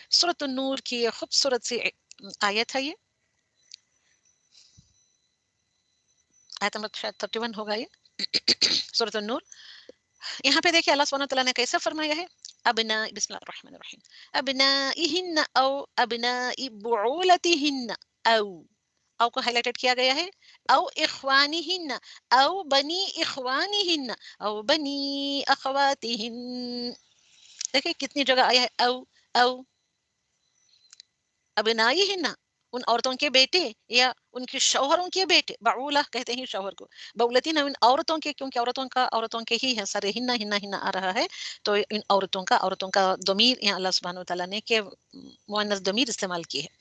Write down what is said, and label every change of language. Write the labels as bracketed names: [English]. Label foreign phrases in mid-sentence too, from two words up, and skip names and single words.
[Urdu] سورۃ النور کی خوبصورت سی آیت ہے یہ، آیت نمبر شاید 31 ہوگا یہ. سورۃ النور. یہاں پہ دیکھیں [Arabic] اللہ سبحانہ وتعالیٰ [Urdu] نے کیسے فرمایا ہے. [Arabic] ابنا بسم اللہ الرحمن الرحیم ابنائہن او ابنائی بعولتہن، [Urdu] او کو ہائلائٹڈ کیا گیا ہے. [Arabic] او اخوانہن، او بنی اخوانہن، او بنی اخواتہن. [Urdu] دیکھیں کتنی جگہ آیا ہے [Arabic] او ابنائہن، [Urdu] ان عورتوں کے بیٹے یا ان کے شوہروں کے بیٹے. بعولہ کہتے ہیں شوہر کو. بولتین ان عورتوں کے، کیونکہ عورتوں کے ہی ہے، سارے ہن آ رہا ہے، تو ان عورتوں کا ضمیر یہاں [Arabic] اللہ سبحانہ وتعالیٰ [Urdu] نے کہ مؤنث ضمیر استعمال کی ہے.